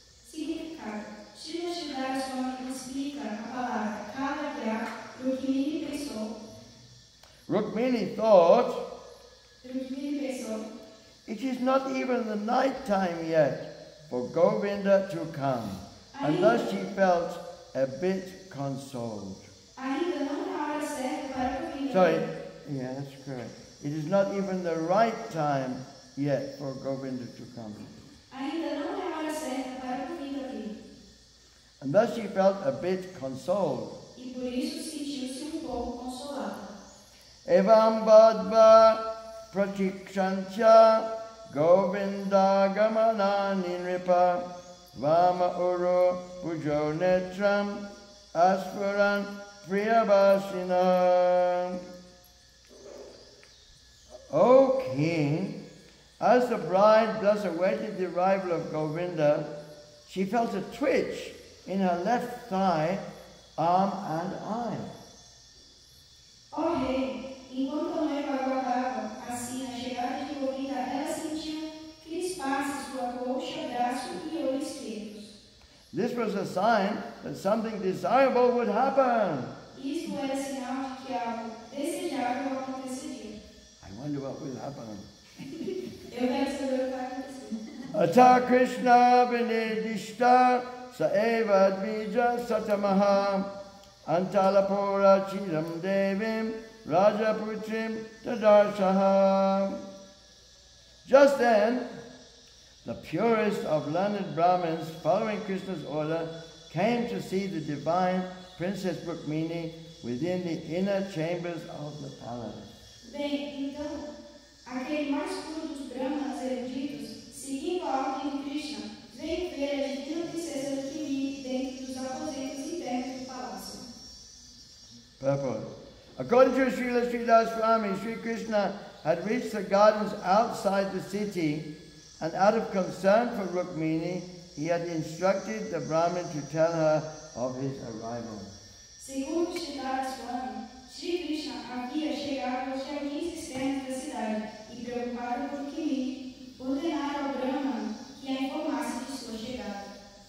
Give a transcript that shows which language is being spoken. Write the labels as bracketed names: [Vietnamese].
[Portuguese] Significado. Srila Sridhar Swami explica a palavra kala gya, Rukmini pensou. [English] Rukmini thought, [Portuguese] Rukmini pensou. [English] it is not even the night time yet for Govinda to come. And thus she felt a bit consoled. [Portuguese] Ainda não é a hora certa para Govinda. [English] Sorry, yeah, that's correct. It is not even the right time yet for Govinda to come. [Portuguese] Ainda não é a hora certa para Govinda vir. And thus she felt a bit consoled. E por isso sentiu-se pouco consolada. [Sanskrit] Evam badva pratikshancha Govinda gamana nripa Vama uro pujo netram aspuran priyabhasina. [English] O king, as the bride thus awaited the arrival of Govinda, she felt a twitch in her left thigh, arm and eye. [Portuguese] Ó rei, enquanto a noiva aguardava assim a chegada de Govinda, ela sentiu crispar-se sua coxa, braço e olho esquerdos. [English] This was a sign that something desirable would happen. [Portuguese] Isto era sinal de que algo desejável aconteceria. [English] I wonder what will happen. [Portuguese] Eu quero saber o que vai acontecer. [Sanskrit] Ata Krishna vinidishta saeva dvija satamaha antalapura chiram devim rajaputrim tadarshaha. [English] Just then, the purest of learned Brahmins, following Krishna's order, came to see the divine Princess Rukmini within the inner chambers of the palace. [Portuguese] Bem, então, aquele mais puro dos Brahmanas eruditos, seguindo a ordem de Krishna, veio ver a divina princesa Rukmini dentro dos aposentos internos do palácio. [English] Purport. According to Srila Sridhar Swami, Sri Krishna had reached the gardens outside the city, and out of concern for Rukmini, he had instructed the Brahmin to tell her of his arrival. [Portuguese] Segundo Sridhar Swami, Sri Krishna havia chegado aos jardins externos da cidade e, preocupado por Rukmini, ordenara ao Brahman que a informasse de sua chegada.